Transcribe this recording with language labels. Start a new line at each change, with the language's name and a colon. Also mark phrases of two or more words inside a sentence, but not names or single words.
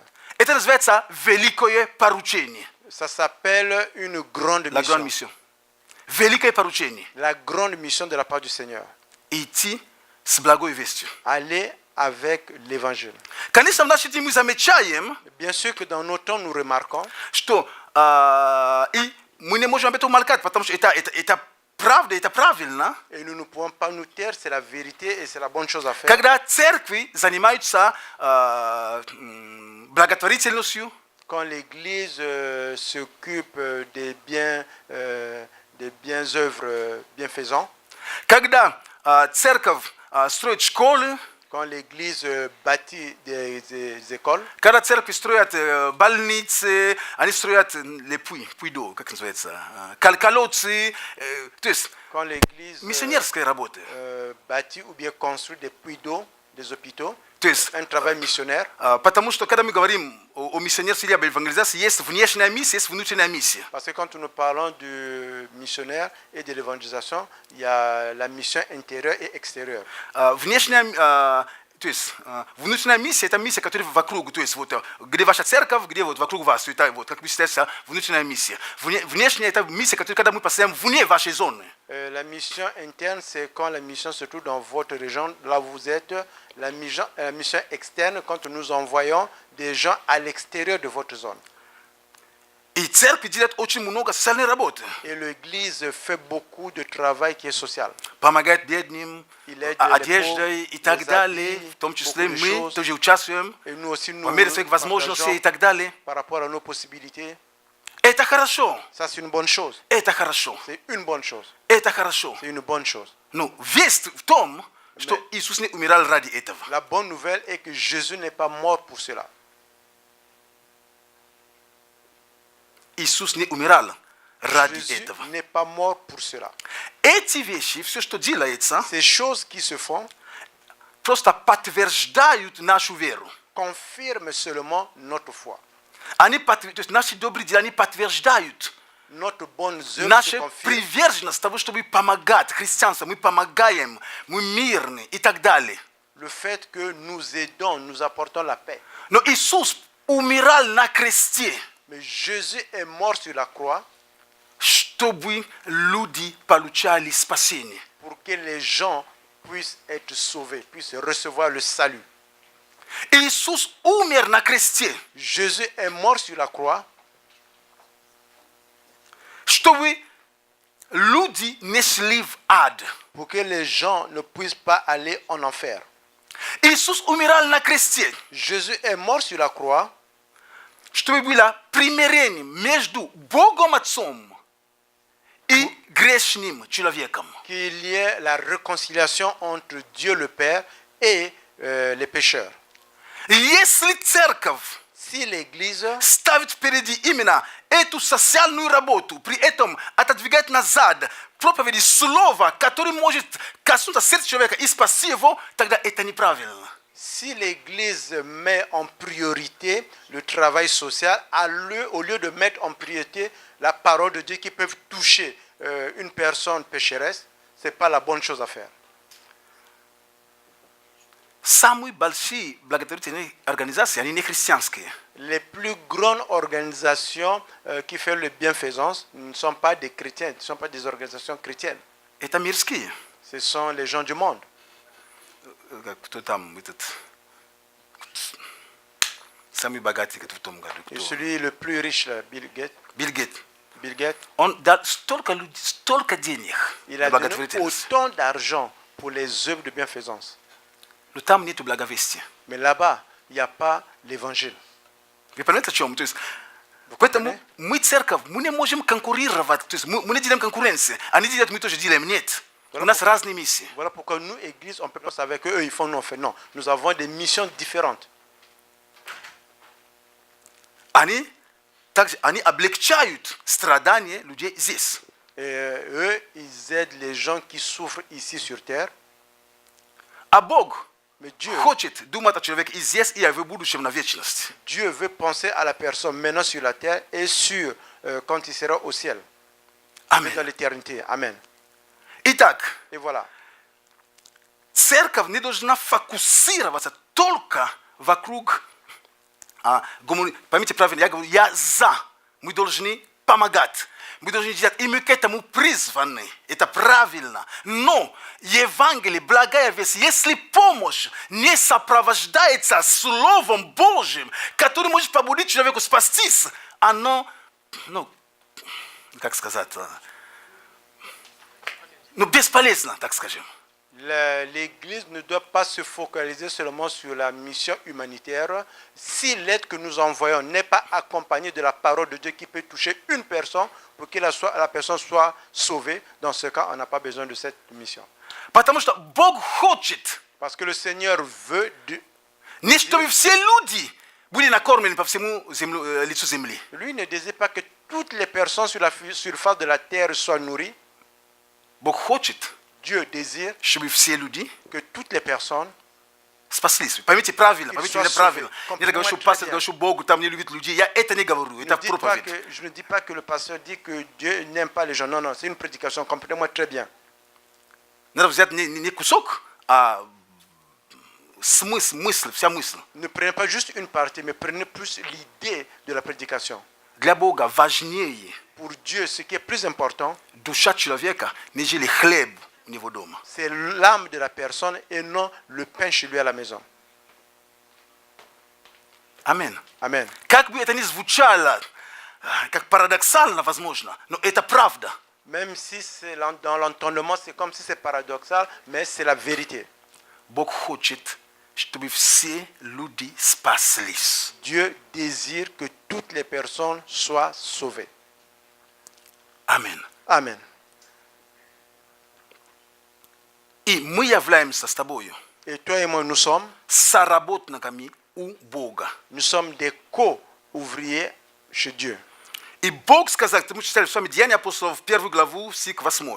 Russian: Это называется великое поручение.
French: Ça s'appelle une grande La grande mission. mission.
Russian: Великое поручение.
French: La grande mission de la part du Seigneur.
Russian: Идти с благой вестью.
French: Aller avec l'évangile.
Russian: Конечно, в наши дни мы замечаем,
French: Bien sûr que dans nos temps, nous remarquons
Russian: что и мы не можем об этом молчать, потому что это правда, это правильно.
French: et nous ne pouvons pas nous taire, c'est la vérité et c'est la bonne chose à faire.
Russian: Когда церкви занимаются благотворительностью,
French: Quand l'Église s'occupe des biens œuvres bienfaisants,
Russian: когда церковь строит школы,
French: quand l'Église bâtit des écoles,
Russian: когда церкви строят больницы, они строят
French: les puits d'eau,
Russian: как называется, колодцы, то есть
French: quand l'Église
Russian: миссионерская работа.
French: bâtit ou bien construit des puits d'eau, des hôpitaux,
Russian: То есть,
French: un travail missionnaire.
Russian: потому что когда мы говорим о миссионерстве или об евангелизации, есть внешняя миссия, есть внутренняя миссия.
French: Parce que quand nous parlons du missionnaire et de l'évangélisation, il y a la mission intérieure et extérieure.
Russian: Внешняя, то есть внутренняя миссия, это миссия, которая вокруг, то есть вот где ваша церковь, где вот вокруг вас, это вот как бы считается внутренняя миссия. Внешняя это миссия, которая когда мы поставим вне вашей зоны.
French: La mission interne, c'est quand la mission se trouve dans votre région, là où vous êtes. La mission externe, quand nous envoyons des gens à l'extérieur de votre zone.
Russian: И церковь делает очень много социальной работы.
French: Et l'Église fait beaucoup de travail qui est social.
Russian: Помогает бедным,
French: Il aide
Russian: одеждой и так
French: les
Russian: далее.
French: habits,
Russian: В том числе
French: beaucoup de
Russian: мы
French: choses.
Russian: тоже участвуем
French: Et nous aussi, nous
Russian: по мере своих возможностей и
French: partageons
Russian: так далее.
French: par rapport à nos possibilités.
Russian: Это хорошо.
French: Ça, c'est une bonne chose.
Russian: Это хорошо.
French: C'est une bonne chose.
Russian: Это хорошо.
French: C'est une bonne chose.
Russian: Ну, весть в том, что Иисус не умирал ради этого.
French: La bonne nouvelle est que Jésus n'est pas mort pour cela.
Russian: Иисус не умирал ради
French: Jésus
Russian: этого.
French: n'est pas mort pour cela.
Russian: Эти вещи, все, что делается,
French: Ces choses qui se font
Russian: просто подтверждают нашу веру.
French: confirment seulement notre foi.
Russian: Они то есть наши добрые дела, они подтверждают
French: Notre bonne œuvre se
Russian: наша
French: confirme.
Russian: приверженность того, чтобы помогать христианству. Мы помогаем, мы мирны и так далее.
French: Le fait que nous aidons, nous apportons la paix.
Russian: Но Иисус умирал на кресте,
French: Mais Jésus est mort sur la croix
Russian: чтобы люди получали спасение.
French: pour que les gens puissent être sauvés, puissent recevoir le salut.
Russian: Иисус умер на кресте,
French: Jésus est mort sur la croix
Russian: чтобы люди не шли в ад.
French: pour que les gens ne puissent pas aller en enfer.
Russian: Иисус умирал на кресте,
French: Jésus est mort sur la croix
Russian: чтобы было примирение между Богом Отцом и грешным человеком.
French: qu'il y ait la réconciliation entre Dieu le Père et les pécheurs.
Russian: Если церковь
French: Si l'Église
Russian: ставит впереди именно эту социальную работу, при этом отодвигает назад проповеди слова, который может коснуться сердца человека и спасти его, тогда это неправильно.
French: Si l'Église met en priorité le travail social, au lieu de mettre en priorité la parole de Dieu qui peut toucher une personne pécheresse, ce n'est pas la bonne chose à faire.
Russian: Самые большие благотворительные организации, они не христианские.
French: Les plus grandes organisations qui font le bienfaisance ne sont pas des chrétiens, ne sont pas des organisations chrétiennes.
Russian: Это мирские.
French: Ce sont les gens du monde.
Russian: Кто там этот самый богатый в том году?
French: Et celui le plus riche, là, Bill Gates,
Russian: Билл Гейтс.
French: Bill Gates,
Russian: Он дал столько денег
French: il
Russian: на
French: a donné
Russian: благотворительность.
French: autant d'argent pour les œuvres de bienfaisance.
Russian: Но там нету благовестия.
French: Mais là-bas, il n'y a pas l'évangile.
Russian: Вы понимаете, о чем? То есть, поэтому мы, церковь, мы не можем конкурировать. То есть мы не делаем конкуренции. Они делают, мы тоже делаем. Нет. У нас разные миссии.
French: Voilà pourquoi nous, Église, on ne peut pas savoir qu'eux, ils font, nous, on fait. Non, nous avons des missions différentes.
Russian: Они облегчают страдания людей здесь.
French: Et eux, ils aident les gens qui souffrent ici sur terre.
Russian: А Бог
French: Mais Dieu,
Russian: хочет думать о человеке и здесь, и в будущем на вечность.
French: Dieu veut penser à la personne maintenant sur la terre et sur quand il sera au ciel,
Russian: Аминь.
French: dans l'éternité. Amen.
Russian: Итак,
French: Et voilà.
Russian: церковь не должна фокусироваться только вокруг поймите правильно, я говорю, я за. Мы должны помогать. Мы должны делать, и мы к этому призваны. Это правильно. Но Евангелие, благая весть, если помощь не сопровождается Словом Божьим, который может побудить человеку спастись, оно, как сказать, бесполезно, так скажем.
French: L'Église ne doit pas se focaliser seulement sur la mission humanitaire. Si l'aide que nous envoyons n'est pas accompagnée de la parole de Dieu qui peut toucher une personne pour que la personne soit sauvée, dans ce cas, on n'a pas besoin de cette mission.
Russian: Потому что Бог хочет,
French: Parce que le Seigneur veut
Russian: не чтобы все люди были накормлены по всему лицу земли.
French: Lui ne désire pas que toutes les personnes sur la surface de la terre soient nourries.
Russian: Бог хочет,
French: Dieu désire
Russian: чтобы все люди
French: que toutes les personnes
Russian: спаслись. Поймите правильно, поймите меня правильно.
French: Comprends-moi
Russian: Не говорю, что
French: très
Russian: пастор
French: bien.
Russian: говорит, что Бог там не любит людей. Я это не говорю, это проповедь.
French: Je ne dis pas que le pasteur dit que Dieu n'aime pas les gens. Non, non, c'est une prédication. Comprenez-moi très bien.
Russian: Надо взять не кусок, а мысль, вся мысль.
French: Ne prenez pas juste une partie, mais prenez plus l'idée de la prédication.
Russian: Для Бога важнее
French: Pour Dieu, ce qui est plus important,
Russian: душа человека, нежели хлеб у него дома.
French: c'est l'âme de la personne et non le pain chez lui à la maison.
Russian: Аминь.
French: Amen.
Russian: Как бы это ни звучало, как парадоксально, возможно, но это правда.
French: Même si c'est dans l'entendement, c'est comme si c'est paradoxal, mais c'est la vérité.
Russian: Бог хочет, чтобы все люди спаслись.
French: Dieu désire que toutes les personnes soient sauvées.
Russian: Аминь.
French: Amen.
Russian: И мы являемся с тобою
French: Et toi et moi, nous sommes
Russian: соработниками у Бога.
French: des co-ouvriers chez Dieu.
Russian: И Бог сказал, мы читали с вами Деяния апостолов, 1 главу, стих 8.